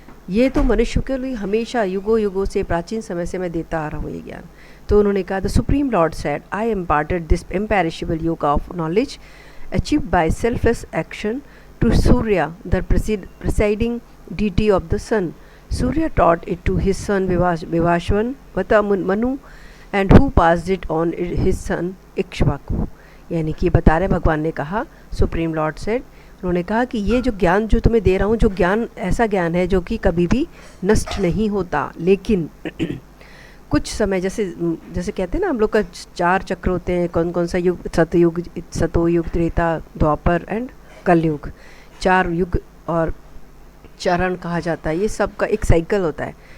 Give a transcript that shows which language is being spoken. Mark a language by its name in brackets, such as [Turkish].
[Hindi] ये तो मनुष्य के लिए हमेशा युगों युगों से, प्राचीन समय से मैं देता आ रहा हूँ ये ज्ञान। तो उन्होंने कहा, [English] The supreme lord said, I imparted this imperishable yoga of knowledge achieve by selfless action to Surya the presiding deity of the sun. Surya taught it to his son Vivashwan Vata Manu, and who passed it on his son Ikshvaku. [Hindi] यानी कि बता रहे भगवान ने कहा, [English] supreme lord said, [Hindi] उन्होंने कहा कि ये जो ज्ञान जो तुम्हें दे रहा हूँ, जो ज्ञान ऐसा ज्ञान है जो कि कभी भी नष्ट नहीं होता, लेकिन कुछ समय, जैसे कहते हैं ना हम लोग का 4 चक्र होते हैं, कौन कौन सा युग, सतोयुग, त्रेता, द्वापर एंड कलयुग, 4 युग और चरण कहा जाता है। ये सब का एक साइकिल होता है।